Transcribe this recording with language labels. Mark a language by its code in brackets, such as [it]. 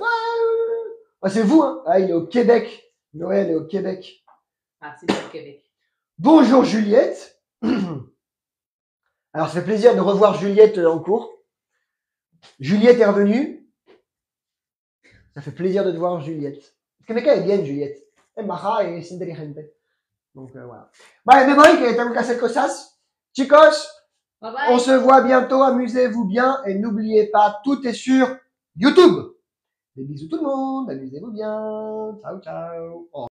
[fr] Ouais. Ah, c'est vous, hein. Ah, il est au Québec. Noël est au Québec. Ah, c'est bien le Québec. Bonjour Juliette. Alors, ça fait plaisir de revoir Juliette en cours. Juliette est revenue. Ça fait plaisir de te voir, Juliette. Parce que est bien, Juliette. [es] Es maja et es inteligente. [fr] Donc, voilà. [es] Vale, me voy, que tengo que hacer cosas. Chicos, [en] Bye bye. [fr] on se voit bientôt. Amusez-vous bien. Et n'oubliez pas, tout est sur YouTube. Des bisous tout le monde. Amusez-vous bien. Ciao, ciao.